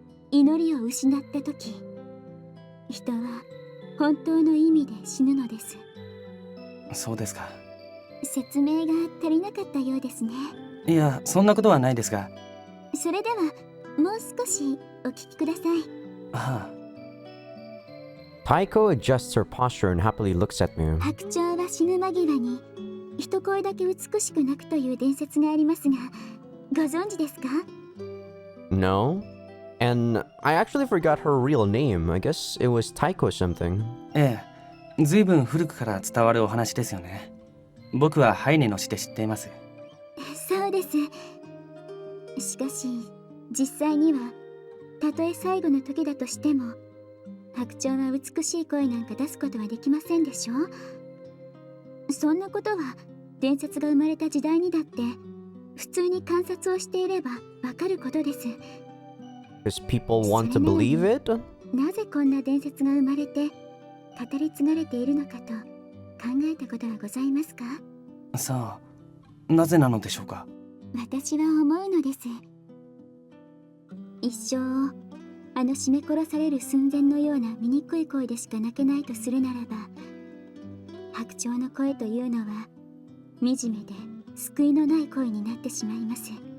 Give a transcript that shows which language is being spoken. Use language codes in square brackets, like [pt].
[ja] 祈りを失った時、人は本当の意味で死ぬのです。そうですか。説明が足りなかったようですね。いや、そんなことはないですが。それではもう少しお聞きください。はあ。 Taiko adjusts her posture and happily looks at me. 白鳥は死ぬ間際に一声だけ美しく鳴くという伝説がありますが、ご存知ですか？ [en] No? And I actually forgot her real name. I guess it was Taiko something. [ja] ええ、ずいぶん古くから伝わるお話ですよね。僕はハイネの詩で知っています。そうです。しかし実際にはたとえ最後の時だとしても白鳥は美しい声なんか出すことはできませんでしょ。そんなことは伝説が生まれた時代にだって普通に観察をしていればわかることです。 [en] Because people want to believe it? [ja] なぜこんな伝説が生まれて語り継がれているのかと考えたことはございますか？さあ、なぜなのでしょうか。私は思うのです。一生をあの絞め殺される寸前のような醜い声でしか泣けないとするならば、白鳥の声というのは惨めで救いのない声になってしまいます。